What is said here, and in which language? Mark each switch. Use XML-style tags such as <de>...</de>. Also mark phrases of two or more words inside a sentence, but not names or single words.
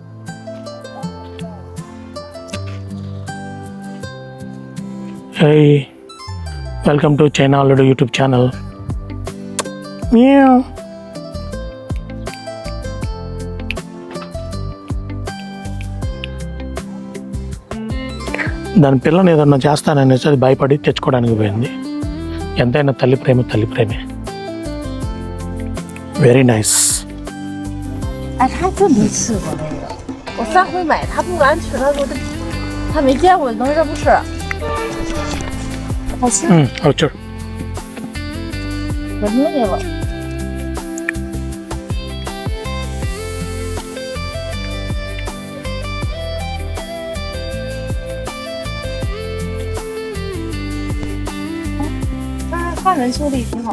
<en>Hey welcome to</en> <te>చైనా అల్లుడు</te> <en>YouTube channel</en> <te>మియావ్ దాని పిల్లని ఏదన్నా చేస్తాననేసి అది భయపడి తెచ్చుకోవడానికి పోయింది ఎంతైనా తల్లి ప్రేమే</te> <en>very nice</en> <zh>哎，他真没吃过那个。我上回买，他不敢吃，他说他没见过东西，他不吃。好吃。好吃。闻那个味。汉人说的也挺好。</zh>